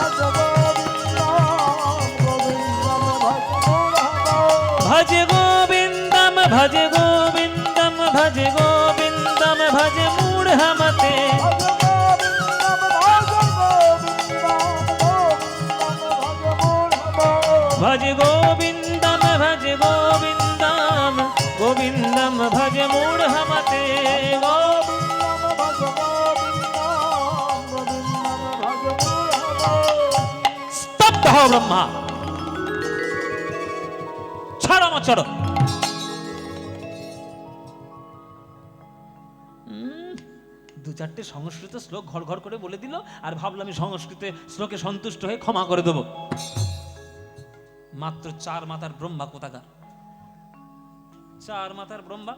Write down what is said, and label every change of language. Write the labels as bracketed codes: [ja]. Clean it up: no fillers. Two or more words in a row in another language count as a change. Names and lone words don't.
[sa] भज गोविन्दं भज गोविन्दं भज गोविन्दं भज मूढमते भज गोविन्दं भज गोविन्दं गोविन्दं भज मूढमते स्तब्ध हो ब्रह्मा [bn] ছাড়ো আমার ছাড়ো। দু চারটে সংস্কৃত শ্লোক ঘর ঘর করে বলে দিল আর ভাবলাম আমি সংস্কৃত শ্লোকে সন্তুষ্ট হয়ে ক্ষমা করে দেব। মাত্র 4 মাথার ব্রহ্মা কোথাকার, 4 মাথার ব্রহ্মা।